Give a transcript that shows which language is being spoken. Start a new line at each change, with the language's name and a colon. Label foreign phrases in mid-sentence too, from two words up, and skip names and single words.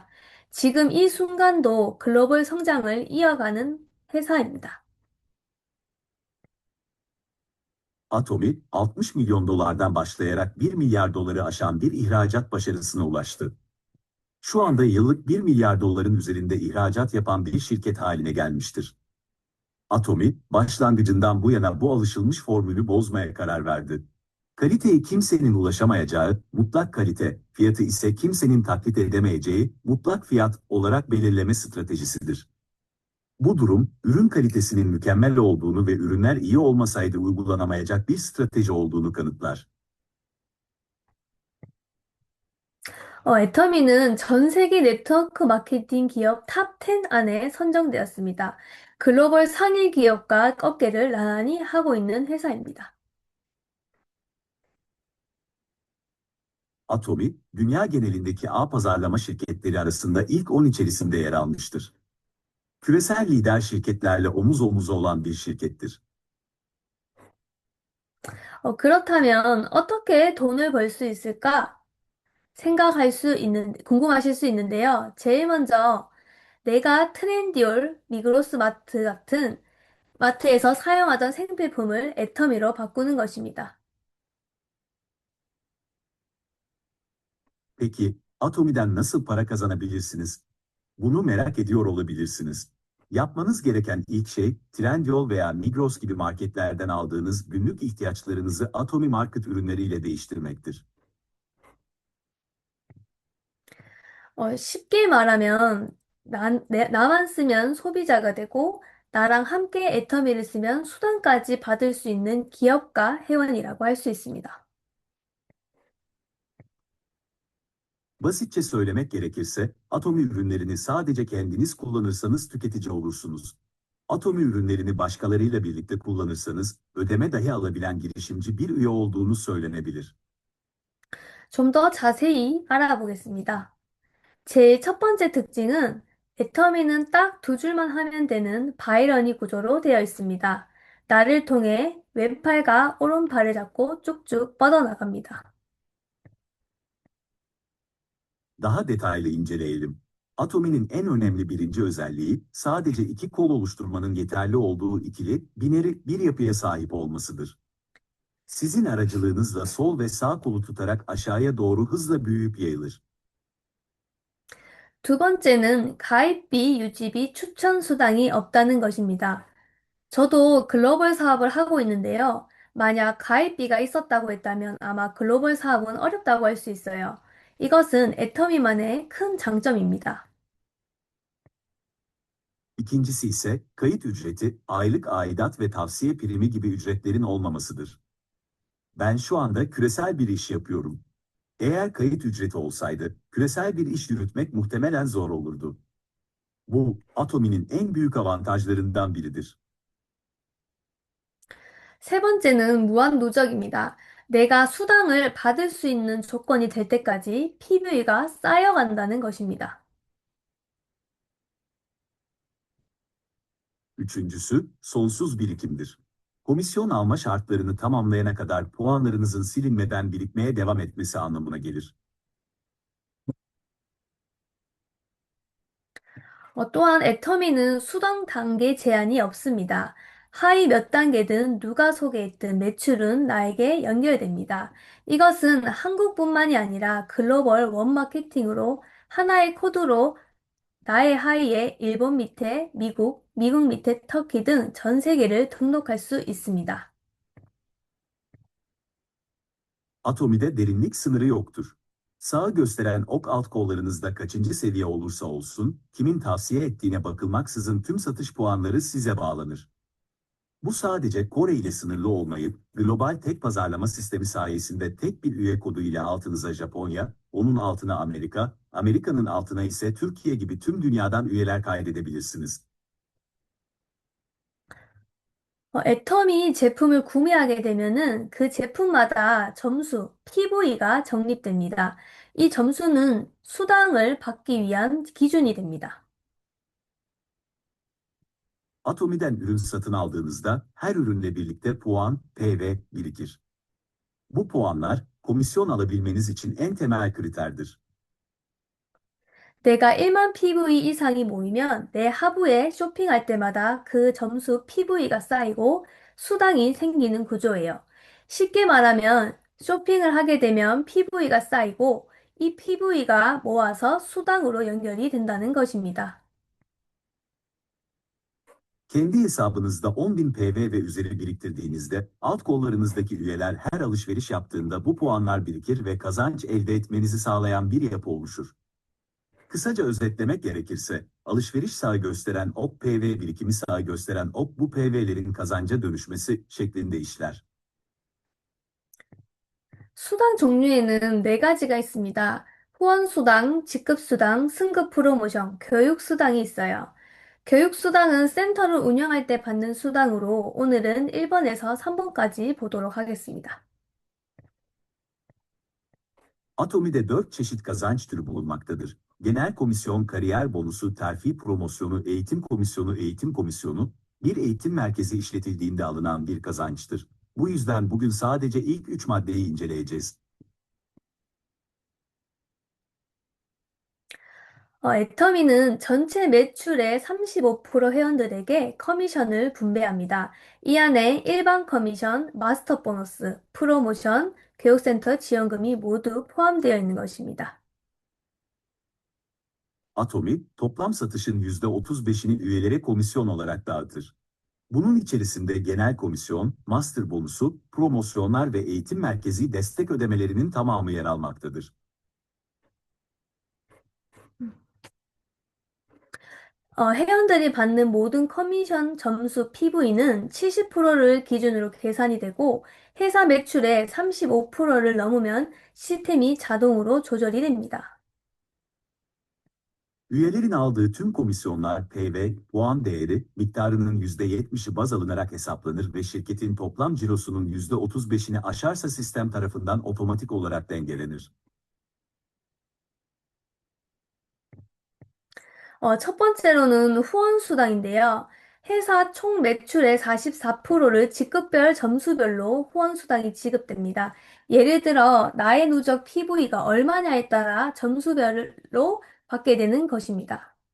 Korean: 지금 이 순간도 글로벌 성장을 이어가는 회사입니다.
Turkish: Atomi, 60 milyon dolardan başlayarak 1 milyar doları aşan bir ihracat başarısına ulaştı. Şu anda yıllık 1 milyar doların üzerinde ihracat yapan bir şirket haline gelmiştir. Atomi, başlangıcından bu yana bu alışılmış formülü bozmaya karar verdi. Kaliteyi kimsenin ulaşamayacağı, mutlak kalite, fiyatı ise kimsenin taklit edemeyeceği, mutlak fiyat olarak belirleme stratejisidir. Bu durum, ürün kalitesinin mükemmel olduğunu ve ürünler iyi olmasaydı uygulanamayacak bir strateji olduğunu kanıtlar.
Korean: 애터미는 전 세계 네트워크 마케팅 기업 탑 10 안에 선정되었습니다. 글로벌 상위 기업과 어깨를 나란히 하고 있는 회사입니다.
Turkish: Atomi, dünya genelindeki ağ pazarlama şirketleri arasında ilk 10 içerisinde yer almıştır. Küresel lider şirketlerle omuz omuza olan bir şirkettir.
Korean: 그렇다면 어떻게 돈을 벌 수 있을까? 궁금하실 수 있는데요. 제일 먼저 내가 트렌디올, 미그로스 마트 같은 마트에서 사용하던 생필품을 애터미로 바꾸는 것입니다.
Turkish: Peki, Atomi'den nasıl para kazanabilirsiniz? Bunu merak ediyor olabilirsiniz. Yapmanız gereken ilk şey, Trendyol veya Migros gibi marketlerden aldığınız günlük ihtiyaçlarınızı Atomi Market ürünleriyle değiştirmektir.
Korean: 쉽게 말하면, 나만 쓰면 소비자가 되고, 나랑 함께 애터미를 쓰면 수당까지 받을 수 있는 기업가 회원이라고 할 수 있습니다.
Turkish: Basitçe söylemek gerekirse, Atomi ürünlerini sadece kendiniz kullanırsanız tüketici olursunuz. Atomi ürünlerini başkalarıyla birlikte kullanırsanız, ödeme dahi alabilen girişimci bir üye olduğunu söylenebilir.
Korean: 좀 더 자세히 알아보겠습니다. 제 첫 번째 특징은 애터미는 딱 두 줄만 하면 되는 바이러니 구조로 되어 있습니다. 나를 통해 왼팔과 오른팔을 잡고 쭉쭉 뻗어나갑니다.
Turkish: Daha detaylı inceleyelim. Atomi'nin en önemli birinci özelliği, sadece iki kol oluşturmanın yeterli olduğu ikili, bineri bir yapıya sahip olmasıdır. Sizin aracılığınızla sol ve sağ kolu tutarak aşağıya doğru hızla büyüyüp yayılır.
Korean: 두 번째는 가입비, 유지비, 추천 수당이 없다는 것입니다. 저도 글로벌 사업을 하고 있는데요. 만약 가입비가 있었다고 했다면 아마 글로벌 사업은 어렵다고 할 수 있어요. 이것은 애터미만의 큰 장점입니다.
Turkish: İkincisi ise, kayıt ücreti, aylık aidat ve tavsiye primi gibi ücretlerin olmamasıdır. Ben şu anda küresel bir iş yapıyorum. Eğer kayıt ücreti olsaydı, küresel bir iş yürütmek muhtemelen zor olurdu. Bu, Atomi'nin en büyük avantajlarından biridir.
Korean: 세 번째는 무한 누적입니다. 내가 수당을 받을 수 있는 조건이 될 때까지 PV가 쌓여간다는 것입니다.
Turkish: Üçüncüsü, sonsuz birikimdir. Komisyon alma şartlarını tamamlayana kadar puanlarınızın silinmeden birikmeye devam etmesi anlamına gelir.
Korean: 또한 애터미는 수당 단계 제한이 없습니다. 하위 몇 단계든 누가 소개했든 매출은 나에게 연결됩니다. 이것은 한국뿐만이 아니라 글로벌 원마케팅으로 하나의 코드로 나의 하위에 일본 밑에 미국, 미국 밑에 터키 등 전 seke를 등록할 수 있습니다.
Turkish: Atomi'de derinlik sınırı yoktur. Sağı gösteren ok alt kollarınızda kaçıncı seviye olursa olsun, kimin tavsiye ettiğine bakılmaksızın tüm satış puanları size bağlanır. Bu sadece Kore ile sınırlı olmayıp, global tek pazarlama sistemi sayesinde tek bir üye kodu ile altınıza Japonya, onun altına Amerika, Amerika'nın altına ise Türkiye gibi tüm dünyadan üyeler kaydedebilirsiniz.
Korean: 애터미 제품을 구매하게 되면은 그 제품마다 점수, PV가 적립됩니다. 이 점수는 수당을 받기 위한 기준이 됩니다.
Turkish: Atomi'den ürün satın aldığınızda her ürünle birlikte puan, PV birikir. Bu puanlar, komisyon alabilmeniz için en temel kriterdir.
Korean: 내가 1만 PV 이상이 모이면 내 하부에 쇼핑할 때마다 그 점수 PV가 쌓이고 수당이 생기는 구조예요. 쉽게 말하면 쇼핑을 하게 되면 PV가 쌓이고 이 PV가 모아서 수당으로 연결이 된다는 것입니다.
Turkish: Kendi hesabınızda 10.000 PV ve üzeri biriktirdiğinizde, alt kollarınızdaki üyeler her alışveriş yaptığında bu puanlar birikir ve kazanç elde etmenizi sağlayan bir yapı oluşur. Kısaca özetlemek gerekirse, alışveriş sağı gösteren ok, PV birikimi sağı gösteren ok, bu PV'lerin kazanca dönüşmesi şeklinde işler.
Korean: 수당 종류에는 네 가지가 있습니다. 후원수당, 직급수당, 승급 프로모션, 교육수당이 있어요. 교육수당은 sen터를 운영할 때 받는 수당으로 오늘은 1번에서 3번까지 보도록 하겠습니다.
Turkish: Atomi'de 4 çeşit kazanç türü bulunmaktadır. Genel komisyon, kariyer bonusu, terfi promosyonu, eğitim komisyonu, bir eğitim merkezi işletildiğinde alınan bir kazançtır. Bu yüzden bugün sadece ilk 3 maddeyi inceleyeceğiz.
Korean: 애터미는 전체 매출의 35% 회원들에게 커미션을 분배합니다. 이 안에 일반 커미션, 마스터 보너스, 프로모션, 교육센터 지원금이 모두 포함되어 있는 것입니다.
Turkish: Atomi, toplam satışın %35'ini üyelere komisyon olarak dağıtır. Bunun içerisinde genel komisyon, master bonusu, promosyonlar ve eğitim merkezi destek ödemelerinin tamamı yer almaktadır.
Korean: 회원들이 받는 모든 커미션 점수 PV는 70%를 기준으로 계산이 되고 회사 매출의 35%를 넘으면 시스템이 자동으로 조절이 됩니다.
Turkish: Üyelerin aldığı tüm komisyonlar PV, puan değeri, miktarının %70'i baz alınarak hesaplanır ve şirketin toplam cirosunun %35'ini aşarsa sistem tarafından otomatik olarak dengelenir.
Korean: 첫 번째로는 후원수당인데요. 회사 총 매출의 44%를 직급별 점수별로 후원수당이 지급됩니다. 예를 들어, 나의 누적 PV가 얼마냐에 따라 점수별로 받게 되는 것입니다.